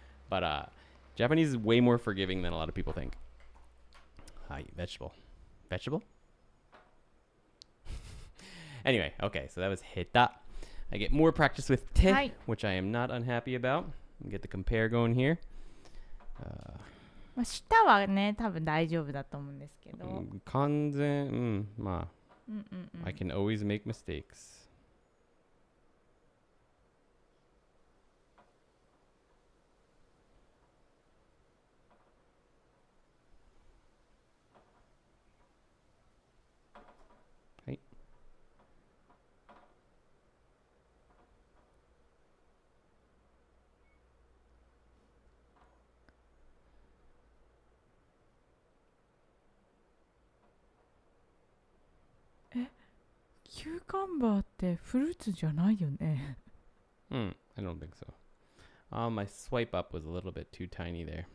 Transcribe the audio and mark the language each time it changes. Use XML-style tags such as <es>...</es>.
<en>But Japanese is way more forgiving than a lot of people think. Vegetable. Anyway, okay, so that was heta. I get more practice with te, Hi. which I am not unhappy about. Get the compare going here.</en> <ja>まあ、舌はね、多分大丈夫だと思うんですけど。完全、まあ、うんうんうん。</ja> <en>I can always make mistakes. Right.</en> <ja>キューカンバーってフルーツじゃないよね。</ja> <en>I don't think so. My swipe up was a little bit too tiny there.</en>